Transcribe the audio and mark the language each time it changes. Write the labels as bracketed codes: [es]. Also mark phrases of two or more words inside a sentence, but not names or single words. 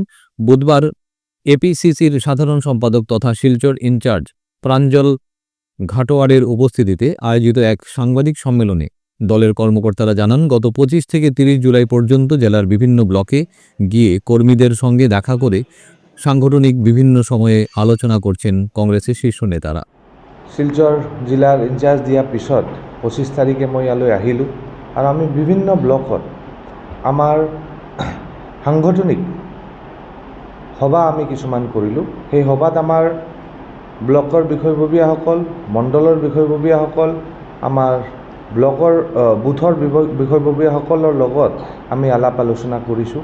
[bn] বুধবার এপিসিসির সাধারণ সম্পাদক তথা শিলচর ইনচার্জ প্রাঞ্জল ঘাটোয়ারের উপস্থিতিতে আয়োজিত এক সাংবাদিক সম্মেলনে দলের কর্মকর্তারা জানান, গত 25 থেকে 30 জুলাই পর্যন্ত জেলার বিভিন্ন ব্লকে গিয়ে কর্মীদের সঙ্গে দেখা করে সাংগঠনিক বিভিন্ন সময়ে আলোচনা করছেন কংগ্রেসের শীর্ষ নেতারা। [as] শিলচৰ জিলাৰ ইনচাৰ্জ দিয়াৰ পিছত 25 তাৰিখে মই ইয়ালৈ আহিলোঁ আৰু আমি বিভিন্ন ব্লকত আমাৰ সাংগঠনিক সভা আমি কিছুমান কৰিলোঁ। সেই সভাত আমাৰ ব্লকৰ বিষয়ববীয়াসকল, মণ্ডলৰ বিষয়ববীয়াসকল, আমাৰ ব্লকৰ বুথৰ বিষয়ববীয়াসকলৰ লগত আমি আলাপ আলোচনা কৰিছোঁ।